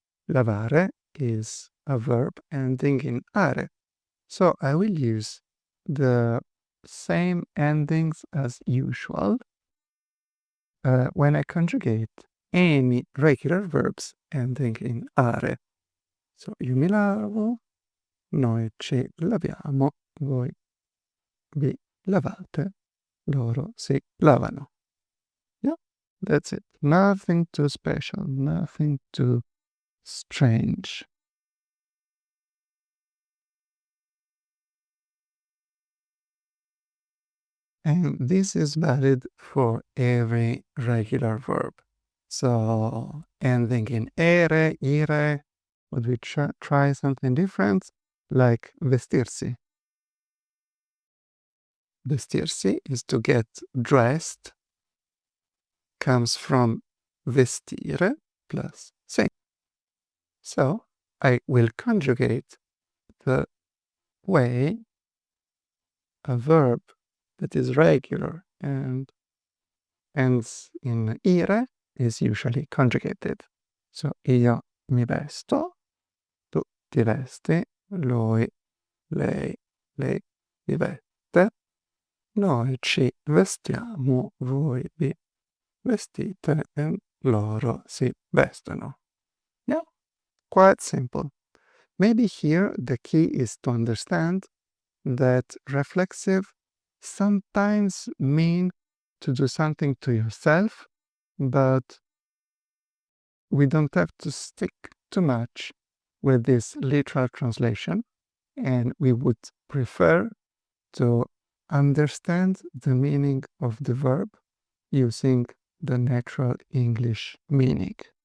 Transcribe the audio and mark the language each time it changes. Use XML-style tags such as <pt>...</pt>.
<en>Lavare is a verb ending in are. So I will use the same endings as usual when I conjugate any regular verbs ending in are.</en> <it>So io mi lavo, noi ci laviamo, voi vi lavate, loro si lavano.</it> <en>Yeah, that's it. Nothing too special, nothing too strange. And this is valid for every regular verb. So ending in ere, ire, would we try something different? Like vestirsi. Vestirsi is to get dressed, comes from vestire plus se. So I will conjugate the way a verb that is regular and ends in ire is usually conjugated.</en> <it>So io mi vesto, tu ti vesti, lui, lei si veste, noi ci vestiamo, voi vi vestite e loro si vestono.</it> <en>Yeah, quite simple. Maybe here the key is to understand that reflexive sometimes mean to do something to yourself, but we don't have to stick too much with this literal translation, and we would prefer to understand the meaning of the verb using the natural English meaning.</en>